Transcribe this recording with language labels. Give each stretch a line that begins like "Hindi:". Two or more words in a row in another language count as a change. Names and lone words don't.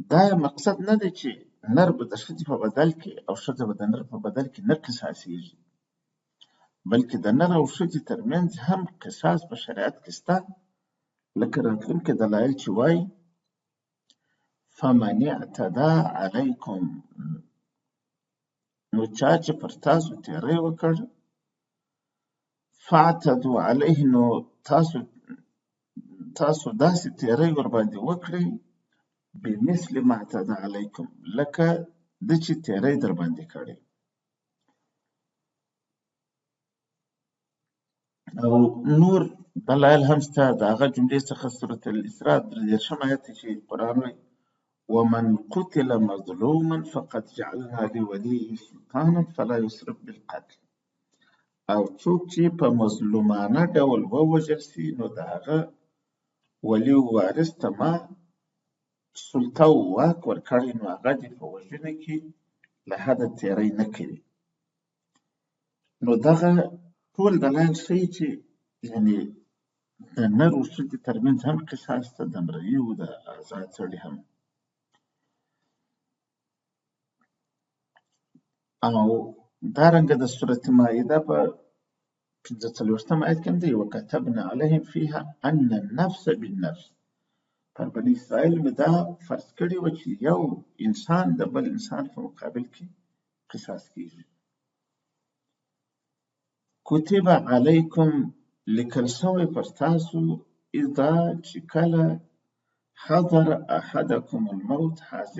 Pashto: دا مقصد نه دی چې نر به د ښځې په بدل کې او ښځه به د نر په بدل کې نه قصاصېږي، بلکې د نر او ښځې ترمنځ هم قصاص په شریعت کې شته، لکه راتلونکي دلایل چې وایي
Arabic: فمن اعتدى علیکم،
Pashto: نو چا چې پر تاسو تېری وکړ
Arabic: فاعتدوا علیه،
Pashto: نو تاسو داسې تېری ورباندې وکړئ
Arabic: بمثل ما اعتدى علیکم،
Pashto: لکه ده چې تېری در باندې کړی. او نور دلایل هم شته د هغه جملې څخه سورة الاسراء 33 آیت چې قرآن وایي
Arabic: ومن قتل مظلوما فقد جعلنا لوليه سلطانا فلا يسرف بالقتل،
Pashto: او څوک چې په مظلومانه ډول ووژل سي نو د هغه ولي وارث ته ما سلطه او واک ورکړی، نو هغه دې په وژنه کې له حده تېری نه کوي. نو دغه ټول دلایل ښیي چې یعنې د نر او ښځې ترمنځ هم قصاص ته، د امرأي او د آزاد سړي هم. او دارنګه د سورة مائده په 45 آیت کې هم دی
Arabic: وکتبنا علیهم فیها ان النفس بالنفس،
Pashto: پر بني اسرائیل مې دا فرض کړي وه چې یو انسان د بل انسان په مقابل کې قصاص کیږي.
Arabic: کتب علیکم
Pashto: لیکل شوی پر تاسو اذا چې کله
Arabic: حضر احدکم الموت،
Pashto: حاضر